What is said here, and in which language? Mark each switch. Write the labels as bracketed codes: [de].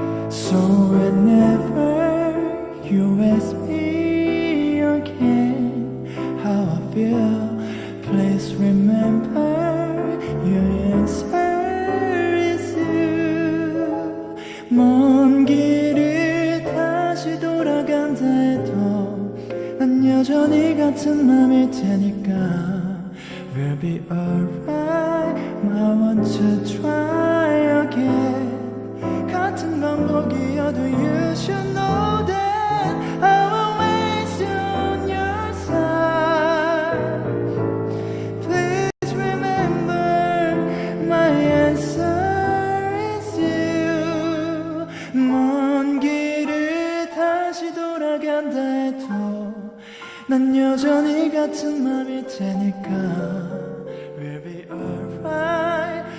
[en] So whenever you ask me again how I feel, please remember your answer is you. [ko] 먼 길을 다시 돌아간다 해도 난 여전히 같은 맘일 테니까 [en] We'll be alright. I want to try again. [ko] 같은 반복이어도 [en] you should know that I will always be on your side. Please remember my answer is you. [ko] 먼 길을 다시 돌아간다 해도 난 여전히 같은 맘일 테니까 [en] We'll be alright.